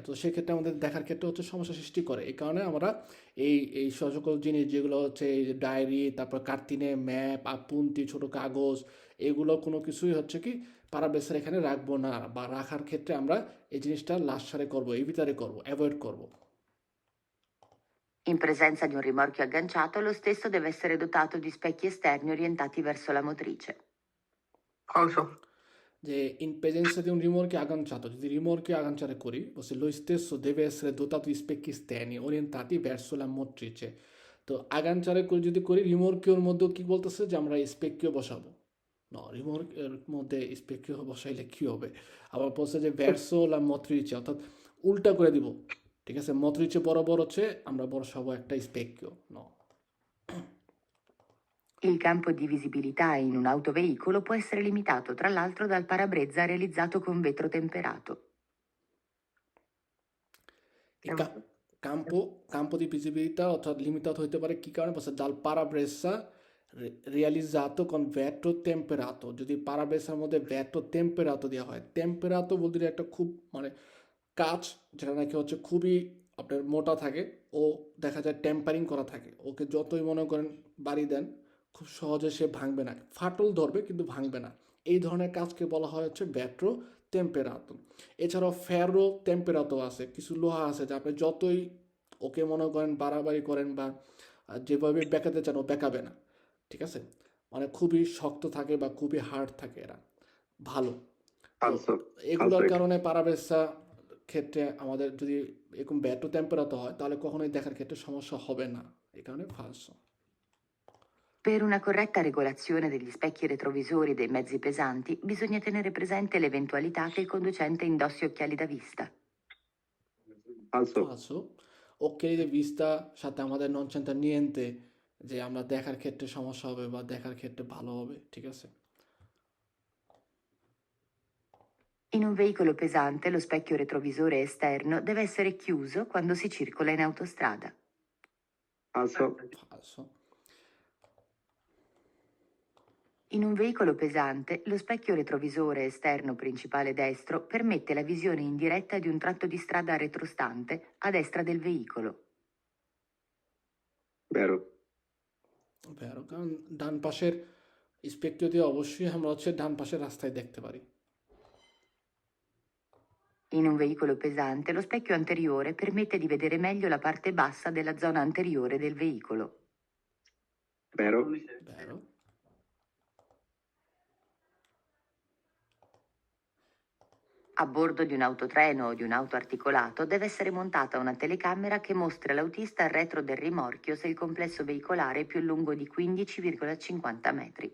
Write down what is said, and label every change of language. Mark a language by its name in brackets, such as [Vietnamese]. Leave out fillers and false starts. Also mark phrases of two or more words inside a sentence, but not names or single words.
[Bangla] তো সেক্ষেত্রে আমাদের দেখার ক্ষেত্রে হচ্ছে সমস্যা সৃষ্টি করে। এই কারণে আমরা এই সকল জিনিস যেগুলো হচ্ছে এই যে ডায়েরি, তারপর কার্তিনে ম্যাপ, পুন্তি, ছোটো কাগজ, এগুলো কোনো কিছুই হচ্ছে কি প্যারাব্রেসার এখানে রাখবো না, বা রাখার ক্ষেত্রে আমরা এই জিনিসটা লাস্ট সারে করবো, এই ভিতরে করবো, অ্যাভয়েড করবো। [Italian] In presenza di un rimorchio agganciato, lo stesso deve essere dotato di specchi esterni orientati verso la motrice. falso, যে in presenza di un rimorchio agganciato, যদি rimorchio agganciare করি, lo stesso deve essere dotato di specchi esterni orientati verso la motrice। [Bangla] তো আগানচারে করে যদি করি রিমোর্কিওর মধ্যে কি বলতেছে যে আমরা স্পেকিও বসাবো না, রিমোর্কের মধ্যে স্পেকিও বসাইলে কি হবে, আবার বলছে যে [Italian] verso la motrice, [Bangla] অর্থাৎ উল্টা করে দিব। ঠিক আছে, মোট্রিচে বরাবর হচ্ছে আমরা বসাবো একটা স্পেকিও ন। [Italian] Il campo di visibilità in un autoveicolo può essere limitato, tra l'altro, dal parabrezza realizzato con vetro temperato. [Bangla] এই [Italian] campo di visibilità [Bangla] অর্থাৎ লিমিটেড হইতে পারে কি কারণে, বলছে [Italian] dal parabrezza realizzato con vetro temperato. [Bangla] যদি পারাব্রেসার মধ্যে [Italian] vetro temperato [Bangla] দেওয়া হয়, টেম্পেরাতো বলতে একটা খুব মানে কাঁচ, যেটা নাকি হচ্ছে খুবই আপনার মোটা থাকে, ও দেখা যায় টেম্পারিং করা থাকে, ওকে যতই মনে করেন বাড়ি দেন খুব সহজে সে ভাঙবে না, ফাটল ধরবে কিন্তু ভাঙবে না। এই ধরনের কাজকে বলা হয় হচ্ছে [Italian] vetro temperato. [Bangla] এছাড়াও [Italian] ferro temperato [Bangla] আছে, কিছু লোহা আছে যা আপনি যতই ওকে মনে করেন বাড়াবাড়ি করেন বা যেভাবে বেঁকাতে চান ও বেঁকাবে না। ঠিক আছে, মানে খুবই শক্ত থাকে বা খুবই হার্ড থাকে, এরা ভালো। তো [Italian] falso, [Bangla] এগুলোর [Italian] falso। [Bangla] কারণে পারাবেসা ক্ষেত্রে আমাদের যদি এরকম ব্যাটো টেম্পারেচার হয় তাহলে কখনোই দেখার ক্ষেত্রে সমস্যা হবে না, এই কারণে ফালসো। [Italian] Per una corretta regolazione degli specchi retrovisori dei mezzi pesanti, bisogna tenere presente l'eventualità che il conducente indossi occhiali da vista. falso, [Bangla] ফালসো ওকে ভিস্তা সাথে আমাদের [Italian] non c'entra niente, [Bangla] যে আমরা দেখার ক্ষেত্রে সমস্যা হবে বা দেখার ক্ষেত্রে ভালো হবে। ঠিক আছে, [Italian] In un veicolo pesante, lo specchio retrovisore esterno deve essere chiuso quando si circola in autostrada. falso, ফালসো। In un veicolo pesante, lo specchio retrovisore esterno principale destro permette la visione in diretta di un tratto di strada retrostante a destra del veicolo. vero, [Bangla] ভেরো, কারণ ডান পাশের স্পেক্ট্রিও দিয়ে অবশ্যই আমরা হচ্ছে ডান পাশের রাস্তায় দেখতে পারি। [Italian] In un veicolo pesante, lo specchio anteriore permette di vedere meglio la parte bassa della zona anteriore del veicolo. vero, ভেরো। A bordo di un autotreno o di un auto articolato deve essere montata una telecamera che mostri all'autista il retro del rimorchio se il complesso veicolare è più lungo di 15,50 metri.